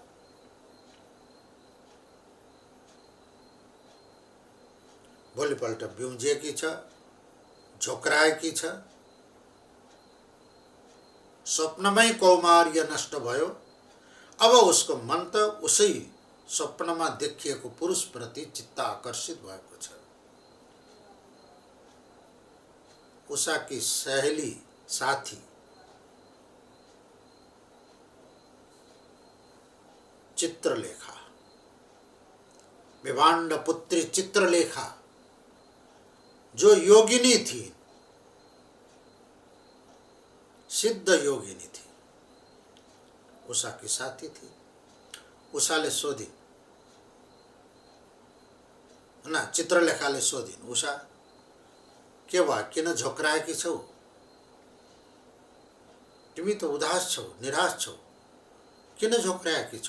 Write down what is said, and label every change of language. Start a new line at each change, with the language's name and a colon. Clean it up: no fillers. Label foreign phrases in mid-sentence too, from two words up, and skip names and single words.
Nepali: भोलिपल्ट बिउजिएकी छ, झोक्राएकी छ। स्वप्नमै कौमार्य नष्ट भयो। अब उसको मन त उसै स्वप्नमा देखिएको पुरुषप्रति चित्त आकर्षित भएको छ। उषाकी सहेली साथी चित्रलेखा,
Hindi: विभाण्ड पुत्री चित्रलेखा, जो योगिनी थी, सिद्ध योगिनी थी, उषा की साथी थी।
Nepali: उषाले सोधिन्, ना चित्रलेखाले सोधिन्, उषा के भयो, किन झोक्राएकी छौ? तिमी त उदास छौ, निराश छौ, किन झोक्राएकी छौ?